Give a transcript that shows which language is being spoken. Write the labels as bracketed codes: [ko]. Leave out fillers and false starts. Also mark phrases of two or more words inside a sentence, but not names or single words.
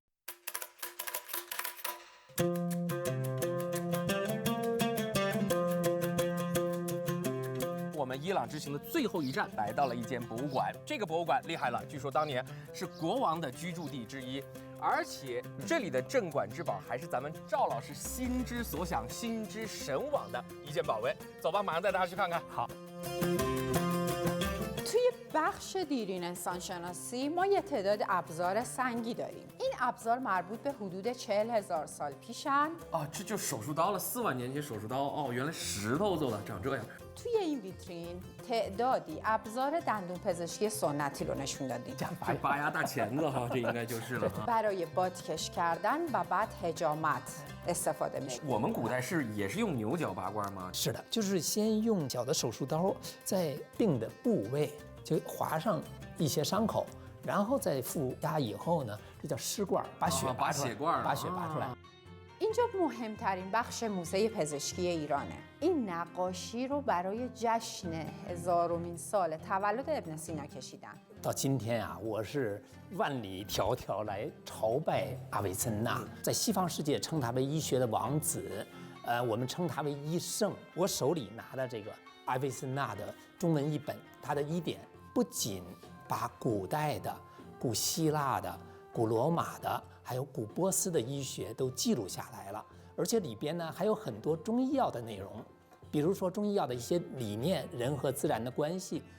[zh] 我们伊朗之行的最后一站来到了一间博物馆，这个博物馆厉害了，据说当年是国王的居住地之一。而且这里的镇馆之宝还是咱们赵老师心之所想、心之神往的一件宝贝。走吧，马上带大家去看看。好。 [fa] توی بخش دیرین انسانشناسی ما یه تعداد ابزار سنگی داریم. این ابزار مربوط به حدود 40,000 سال پیشن. [zh] 啊，这就是手术刀了，4万年前手术刀哦，原来石头做的，长这样。 [fa] توی این ویترین تعدادی ابزار دندون پزشکی سنتی رو نشون دادیم. [zh] 这拔牙大钳子哈，这应该就是了哈。 [fa] برای بادکش کردن و بعد حجامت استفاده میشه. [zh] 我们古代也是用牛角拔罐吗？是的，就是先用小的手术刀在病的部位就划上一些伤口，然后再负压以后呢，这叫施罐，把血拔出来，把血拔出来。 [fa] اینجا مهمترین بخش موزه پزشکی ایرانه. این نقاشی رو برای جشن 1000مین سال تولد ابن سینا کشیدن. [zh] 到今天啊，我是万里迢迢来朝拜阿维森纳，在西方世界称他为医学的王子，我们称他为医圣。我手里拿的这个阿维森纳的中文译本，它的医典不仅把古代的、古希腊的、古罗马的，还有古波斯的医学都记录下来了，而且里边呢还有很多中医药的内容，比如说中医药的一些理念，人和自然的关系。